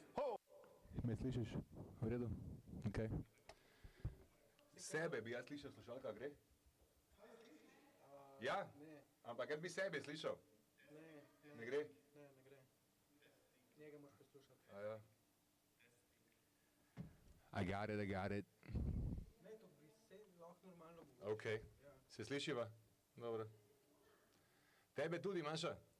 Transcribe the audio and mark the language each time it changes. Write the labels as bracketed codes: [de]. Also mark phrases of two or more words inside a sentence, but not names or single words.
[sl] Me slišiš? V redu? Ok. Sebe bi jaz slišal, slušalka gre? Ja? Ampak jaz bi sebe slišal. Ne gre? Ne gre. Njega moraš poslušati. A ja. [en] I got it. [sl] Ne, to bi se lahko normalno govoril. Ok. Se slišiva? Dobro. Tebe tudi, Maša?